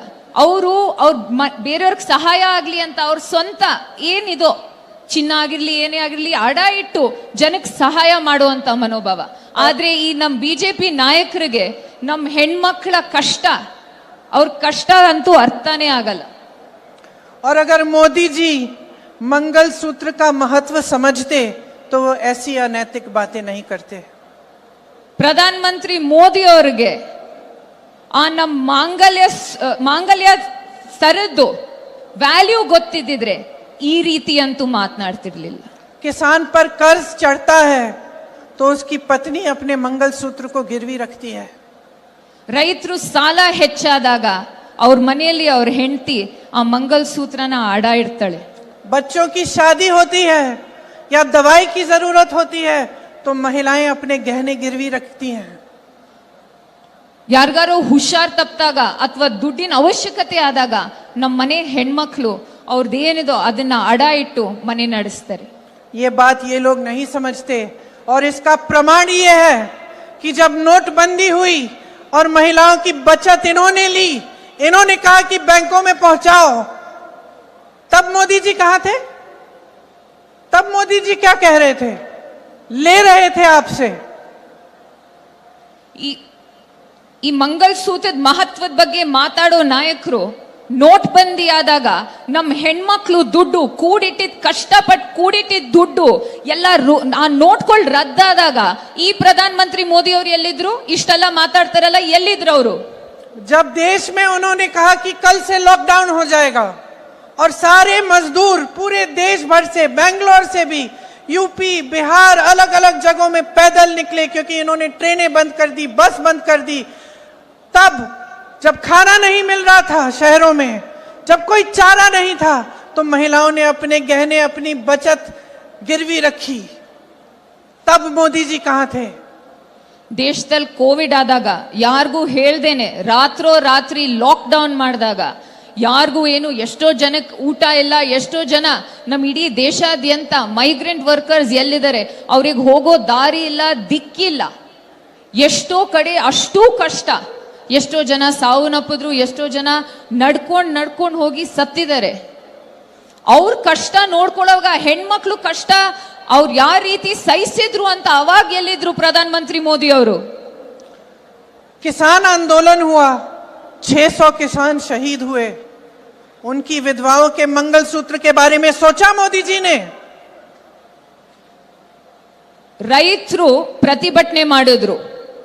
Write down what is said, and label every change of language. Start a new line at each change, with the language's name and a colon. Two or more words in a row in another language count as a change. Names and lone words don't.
Kannada: ಅವರು ಬೇರೆಯವ್ರಿಗೆ ಸಹಾಯ ಆಗ್ಲಿ ಅಂತ ಅವ್ರ ಸ್ವಂತ ಏನಿದೋ ಚಿನ್ನ ಆಗಿರ್ಲಿ ಏನೇ ಆಗಿರ್ಲಿ ಅಡ ಇಟ್ಟು ಜನಕ್ಕೆ ಸಹಾಯ ಮಾಡುವಂತ ಮನೋಭಾವ. ಆದ್ರೆ ಈ ನಮ್ಮ ಬಿಜೆಪಿ ನಾಯಕರಿಗೆ ನಮ್ಮ ಹೆಣ್ಮಕ್ಳ ಕಷ್ಟ, ಅವ್ರ ಕಷ್ಟ ಅಂತೂ ಅರ್ಥನೇ ಆಗಲ್ಲ.
Hindi: और अगर मोदी जी मंगल सूत्र का महत्व समझते तो वो ऐसी अनैतिक बातें नहीं करते.
Kannada: ಪ್ರಧಾನ ಮಂತ್ರಿ ಮೋದಿ ಅವರಿಗೆ ಆ ನಮ್ಮ ಮಾಂಗಲ್ಯ ಸರದ್ದು ವ್ಯಾಲ್ಯೂ ಗೊತ್ತಿದ್ದಿದ್ರೆ ಈ ರೀತಿ ಅಂತೂ ಮಾತನಾಡ್ತಿರ್ಲಿಲ್ಲ.
Hindi: किसान पर कर्ज चढ़ता है तो उसकी पत्नी अपने मंगल सूत्र को गिरवी रखती है.
Kannada: ರೈತರು ಸಾಲ ಹೆಚ್ಚಾದಾಗ ಅವ್ರ ಮನೆಯಲ್ಲಿ ಅವ್ರ ಹೆಂಡತಿ ಆ ಮಂಗಲ್ ಸೂತ್ರನ ಅಡ ಇಡ್ತಾಳೆ.
Hindi: बच्चों की शादी होती है या दवाई की जरूरत होती है तो महिलाएं अपने गहने गिरवी रखती हैं.
Kannada: ಯಾರಿಗಾರೋ ಹುಷಾರ್ ತಪ್ಪಿದಾಗ ಅಥವಾ ದುಡ್ಡಿನ ಅವಶ್ಯಕತೆ ಆದಾಗ ನಮ್ಮ ಮನೆ ಹೆಣ್ಮಕ್ಳು ಅವ್ರದ್ದೇನಿದೋ ಅದನ್ನ ಅಡ ಇಟ್ಟು ಮನೆ ನಡೆಸ್ತಾರೆ.
Hindi: ये बात ये लोग नहीं समझते. और इसका प्रमाण ये है कि जब नोटबंदी हुई और महिलाओं की बचत इन्होंने ली, इन्होंने कहा कि बैंकों में पहुंचाओ, तब मोदी जी कहां थे? तब मोदी जी क्या कह रहे थे? ले रहे थे आपसे.
Kannada: ಈ ಮಂಗಲ್ ಸೂತ್ರದ ಮಹತ್ವದ ಬಗ್ಗೆ ಮಾತಾಡೋ ನಾಯಕರು ನೋಟ್ ಬಂದಿ ಆದಾಗ ನಮ್ಮ ಹೆಣ್ಮಕ್ಳು ದುಡ್ಡು ಕಷ್ಟಪಟ್ಟು ಕೂಡಿಟ್ಟಿದ್ದ ದುಡ್ಡು ಎಲ್ಲ ಆ ನೋಟ್ಗಳು ರದ್ದಾದಾಗ ಈ ಪ್ರಧಾನ ಮಂತ್ರಿ ಮೋದಿ ಅವರು ಎಲ್ಲಿದ್ರು? ಇಷ್ಟೆಲ್ಲ ಮಾತಾಡ್ತಾರಲ್ಲ, ಎಲ್ಲಿದ್ರು ಅವರು?
Hindi: जब देश में उन्होंने कहा कि कल से लॉकडाउन हो जाएगा और सारे मजदूर पूरे देश भर से, बेंगलोर से भी, यूपी, बिहार, अलग अलग जगहों में पैदल निकले क्योंकि इन्होंने ट्रेनें बंद कर दी, बस बंद कर दी. तब जब खाना नहीं मिल रहा था शहरों में, जब कोई चारा नहीं था, तो महिलाओं ने अपने गहने, अपनी बचत गिरवी रखी. तब मोदी जी कहां थे?
Kannada: ದೇಶದಲ್ಲಿ ಕೋವಿಡ್ ಆದಾಗ ಯಾರಿಗೂ ಹೇಳ್ದೇನೆ ರಾತ್ರಿ ಲಾಕ್ಡೌನ್ ಮಾಡಿದಾಗ ಯಾರಿಗೂ ಏನು, ಎಷ್ಟೋ ಜನಕ್ಕೆ ಊಟ ಇಲ್ಲ, ಎಷ್ಟೋ ಜನ ನಮ್ಮ ಇಡೀ ದೇಶಾದ್ಯಂತ
English: migrant workers
Kannada: ಎಲ್ಲಿದ್ದಾರೆ ಅವ್ರಿಗೆ ಹೋಗೋ ದಾರಿ ಇಲ್ಲ, ದಿಕ್ಕಿಲ್ಲ. ಎಷ್ಟೋ ಕಡೆ ಅಷ್ಟೂ ಕಷ್ಟ, ಎಷ್ಟೋ ಜನ ಸಾವನ್ನಪ್ಪಿದ್ರು, ಎಷ್ಟೋ ಜನ ನಡ್ಕೊಂಡು ಹೋಗಿ ಸತ್ತಿದ್ದಾರೆ. ಅವ್ರ ಕಷ್ಟ ನೋಡ್ಕೊಳ್ಳೋವಾಗ ಹೆಣ್ಮಕ್ಳು ಕಷ್ಟ ಅವ್ರು ಯಾವ ರೀತಿ ಸಹಿಸಿದ್ರು ಅಂತ ಅವಾಗ ಎಲ್ಲಿದ್ರು ಪ್ರಧಾನ ಮಂತ್ರಿ ಮೋದಿ ಅವರು?
Hindi: किसान आंदोलन हुआ, 600 किसान शहीद हुए, उनकी विधवाओं के मंगलसूत्र के बारे में सोचा मोदी जी ने?
Kannada: ರೈತರು ಪ್ರತಿಭಟನೆ ಮಾಡಿದ್ರು,